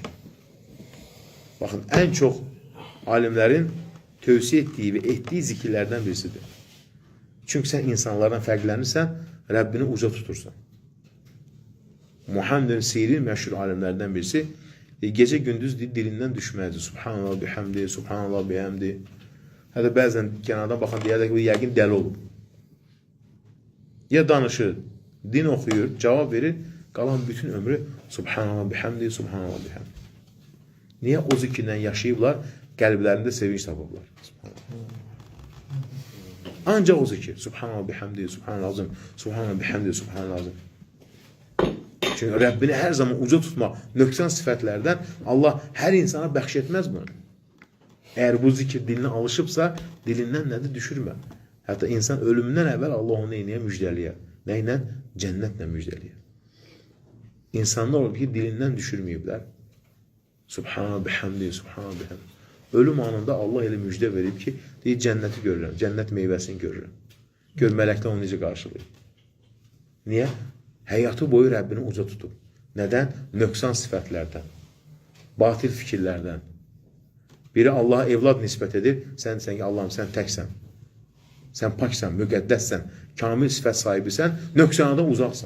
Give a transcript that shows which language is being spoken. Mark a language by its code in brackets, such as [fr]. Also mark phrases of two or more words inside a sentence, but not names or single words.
[az] Baxın, ən çox alimlərin tövsiyə etdiyi və etdiyi zikirlərdən birisidir. Çünki sən insanlardan fərqlənirsən, Rəbbini uca tutursan. Muhammed Sirin məşhur alimlərdən birisi gecə gündüz dilindən düşməlidir. [ar] سبحان الله وبحمده، سبحان الله وبحمده. [az] Hətta bəzən kənardan baxan deyərlər ki, yəqin dəli olub. Ya danışır, din oxuyur, cavab verir, qalan bütün ömrü [ar] سبحان الله وبحمده، سبحان الله وبحمده. [az] Niyə o zikirlə yaşayıblar, qəlblərində sevinç tapıblar. Ancaq o zikir. [ar] سبحان الله وبحمده، سبحان الله العظيم، سبحان الله وبحمده، سبحان الله العظيم. [az] Çünki Rəbbini hər zaman uca tutmaq, nöqsan sifətlərdən Allah hər insana bəxş etməz bunu. Əgər bu zikir dilinə alışıbsa, dilindən nədir? Düşürmə. Hətta insan ölümündən əvvəl Allah onu neynəyə müjdəliyə. Nə ilə? Cənnətlə müjdəliyə. İnsanlar olub ki, dilindən düşürməyiblər. [ar] سبحان الله وبحمده، سبحان الله وبحمده. [az] Ölüm anında Allah elə müjdə verib ki, deyir, cənnəti görürəm, cənnət meyvəsini görürəm. Gör, mələklər onu necə qarşılayır. Niyə? Həyatı boyu Rəbbini uca tutub. Nədən? Nöqsan sifətlərdən, batil fikirlərdən. Biri Allaha evlad nisbət edir, sən ki, Allahım, sən təksən, sən paksən, müqəddəssən, kamil sifət sahibisən, nöqsanadan uzaqsan.